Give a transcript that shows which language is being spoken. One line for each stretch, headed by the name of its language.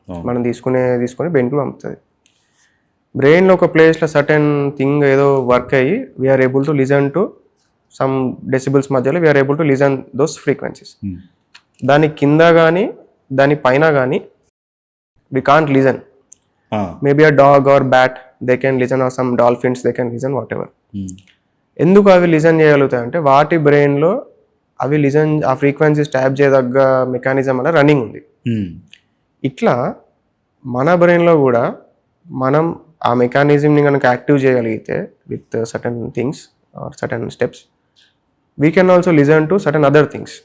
Telugu: మనం తీసుకుని బ్రెయిన్కి పంపుతుంది. బ్రెయిన్లో ఒక ప్లేస్లో సర్టెన్ థింగ్ ఏదో వర్క్ అయ్యి
English: we are able to listen to some decibels
Telugu: మధ్యలో
English: We are able to listen those frequencies.
Telugu: దాని కింద కానీ దాని పైన కానీ
English: we can't listen. Maybe a dog or bat they can listen, or some dolphins they can listen, whatever.
Telugu: ఎందుకు అవి listen చేయగలుగుతాయి అంటే వాటి బ్రెయిన్లో అవి లిజన్, ఆ ఫ్రీక్వెన్సీస్ ట్యాప్ చేయదగ్గ మెకానిజం అలా రన్నింగ్ ఉంది. ఇట్లా మన బ్రెయిన్లో కూడా మనం ఆ మెకానిజంని కనుక యాక్టివ్ చేయగలిగితే with certain things are certain steps,
English: We can also listen to certain other things.